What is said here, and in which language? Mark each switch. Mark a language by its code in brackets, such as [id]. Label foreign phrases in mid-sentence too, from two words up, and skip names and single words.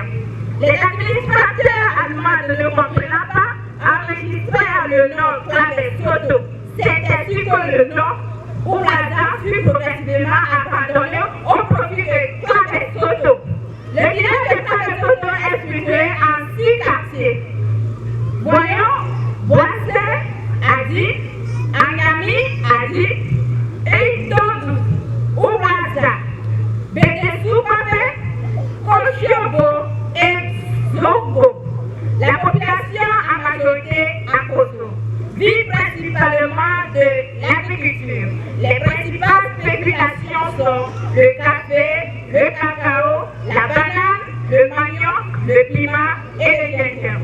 [fr] Les administrateurs allemands ne le comprenant pas enregistrèrent le nom Clabé-Soto. C'est ainsi que le nom Oulaza fut progressivement abandonné au profit de Clabé-Soto. Le village de Clabé-Soto est situé en 6 quartiers. Voyons, Boissé, Adi, Anyami, Adi, Eitodu, Ouaza, Bédessou-Papé, Kochiobo et Zogo. La population en majorité à Koso vit principalement de l'agriculture. Les principales spéculations sont le café, le cacao, la banane, le manioc, le piment et le gingembre.